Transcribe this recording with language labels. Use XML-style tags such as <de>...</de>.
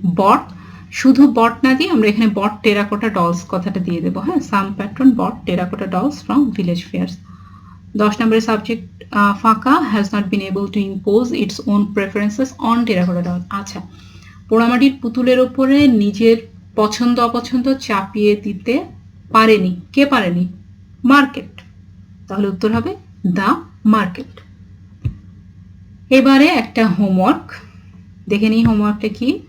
<bn>bought, শুধু bought না দিয়ে আমরা এখানে</bn> <en>bought terracotta dolls</en> <bn>কথাটা দিয়ে দেবো।</bn> <en>হ্যাঁ, some patron bought terracotta dolls from village fairs।</en> <bn>10 নম্বরের সাবজেক্ট ফাঁকা,</bn> <en>has not been able to impose its own preferences on terracotta dolls।</en> <bn>আচ্ছা, পোড়ামাটির পুতুলের উপরে নিজের পছন্দ অপছন্দ চাপিয়ে দিতে পারেনি। কে পারেনি? মার্কেট। তাহলে উত্তর হবে</bn> <en>The market.</en> <bn>এবারে একটা হোমওয়ার্ক দেখে নিই। হোমওয়ার্কটা কি?</bn>